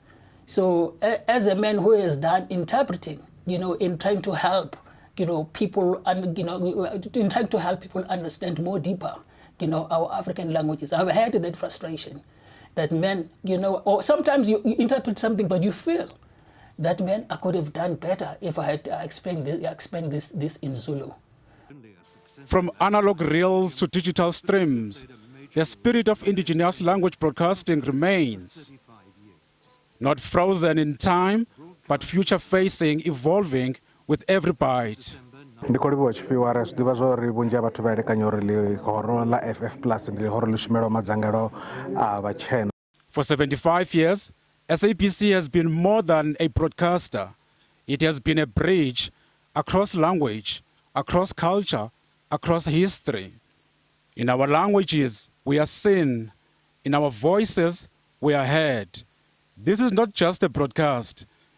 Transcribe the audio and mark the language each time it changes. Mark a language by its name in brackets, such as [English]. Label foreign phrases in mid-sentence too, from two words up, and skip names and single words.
[English] So as a man who has done interpreting, you know, in trying to help, you know, people, and you know, in trying to help people understand more deeper, you know, our African languages, I've had that frustration that men, you know, or sometimes you interpret something, but you feel that, man, I could have done better if I had explained this in Zulu. From analog reels to digital streams, the spirit of indigenous language broadcasting remains. Not frozen in time, but future-facing, evolving with every bite. [Venda] ndi khou livhuwa tshifhiwa ri a zwi ḓivha zwa uri vhunzhi ha vhathu vha elekanya uri ḽihoro ḽa ff plus ndi ḽihoro ḽi shumelaho madzangano a vhatshena. [English] For 75 years, SABC has been more than a broadcaster. It has been a bridge across language, across culture, across history. In our languages, we are seen. In our voices, we are heard. This is not just a broadcast.